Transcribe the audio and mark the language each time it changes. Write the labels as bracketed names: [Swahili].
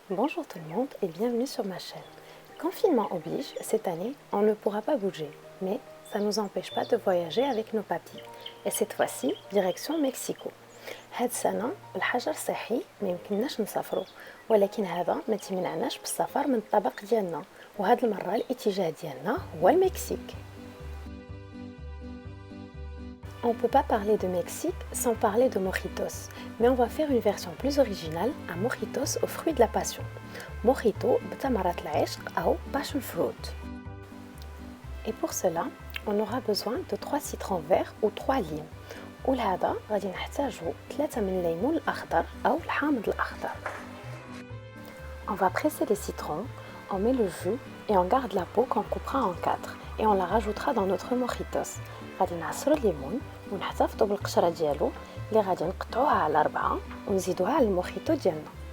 [French] Bonjour tout le monde et bienvenue sur ma chaîne. Confinement oblige, cette année, on ne pourra pas bouger, mais ça ne nous empêche pas de voyager avec nos papis. Et cette fois-ci, direction Mexico. [Arabic] هاد السنة الحجر صحي ما يمكنناش نسافروا ولكن هذا ما تمنعناش بالسفر من الطبق ديالنا وهاد المرة الاتجاه ديالنا هو المكسيك. [French] On ne peut pas parler de Mexique sans parler de mojitos, mais on va faire une version plus originale, un mojitos aux fruits de la passion. [Arabic] Mojito بتمرة العشق أو passion fruit. [French] Et pour cela, on aura besoin de 3 citrons verts ou 3 limes. [Arabic] ولهذا غادي نحتاجو 3 من الليمون الأخضر أو الحامض الأخضر. [French] On va presser les citrons, on met le jus et on garde la peau qu'on coupera en 4 et on la rajoutera dans notre mojitos. [Arabic] غادي نعصرو الليمون ونحتفظوا بالقشره ديالو اللي غادي نقطعوها على 4 ونزيدوها على الموخيتو ديالنا.